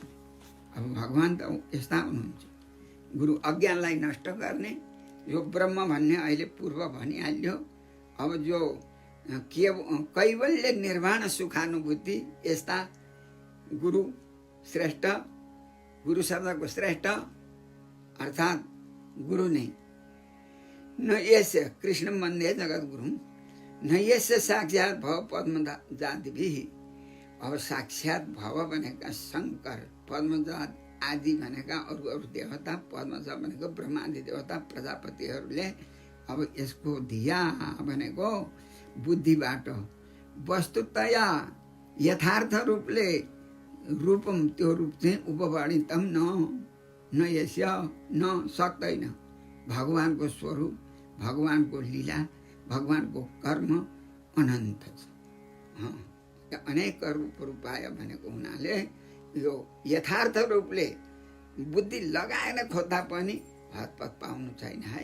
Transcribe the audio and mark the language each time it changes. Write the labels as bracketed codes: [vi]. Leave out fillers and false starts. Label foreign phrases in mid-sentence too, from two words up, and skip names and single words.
[ne] अब भगवान् त यस्ता हुनुहुन्छ, गुरु अज्ञानलाई नष्ट गर्ने, यो ब्रह्म भन्ने अहिले पूर्व भनिहाल्यो। अब जो कैवल्य निर्वाण सुखानुभूति, यस्ता गुरु श्रेष्ठ, गुरु शब्दको श्रेष्ठ अर्थात् गुरु नै। [sa] न यस्य कृष्ण वन्दे जगत गुरु न यस्य साक्षात् भव पद्म जातिभिः। [ne] अब साक्षात् भव भनेका शङ्कर, पद्मजात आदि भनेका अरू अरू देवता, पद्मजा भनेको ब्रह्मादि देवता प्रजापतिहरूले अब यसको धिया भनेको बुद्धिबाट वस्तुतया यथार्थ रूपले रूपम, त्यो रूप चाहिँ उपवर्णितम न यस्य न सक्दैन। भगवानको स्वरूप, भगवानको लीला, भगवानको कर्म अनन्त छ। अनेक रूपहरू पायो भनेको हुनाले यो यथार्थ रूपले बुद्धि लगाएर खोज्दा पनि हतपत पाउनु छैन है।